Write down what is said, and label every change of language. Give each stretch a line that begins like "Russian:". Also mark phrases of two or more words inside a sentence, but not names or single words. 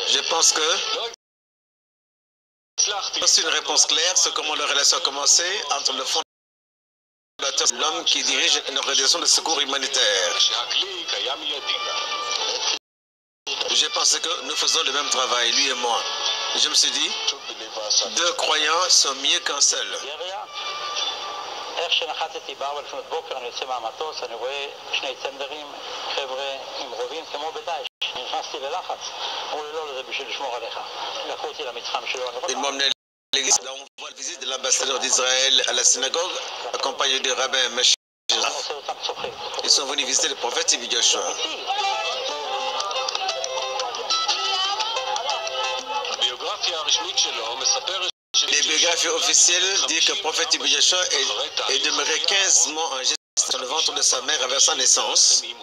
French: Je pense que C'est une réponse claire sur comment la relation a commencé entre le fondateur et l'homme qui dirige une organisation de secours humanitaire. J'ai pensé que nous faisons le même travail, lui et moi. Je me suis dit, deux croyants sont mieux qu'un seul.
Hebrew: איך שנחתתי ב4 לפנות בוקר, אני יוצא מהמטוס, אני רואה שני צנדרים, חבר'ה עם רובים כמו בדאעש. נכנסתי ללחץ, אמרו לי לא, זה בשביל לשמור עליך. לקחו אותי למתחם שלו.
French: Ils m'ont emmené à l'église. On voit la visite de l'ambassadeur d'Israël à la synagogue, accompagné du rabbin Mesh. Ils sont venus visiter le prophète Tibi Joshua. Les biographies officielles disent que le prophète Tibi Joshua est demeuré 15 mois en gestation dans le ventre de sa mère avant sa naissance.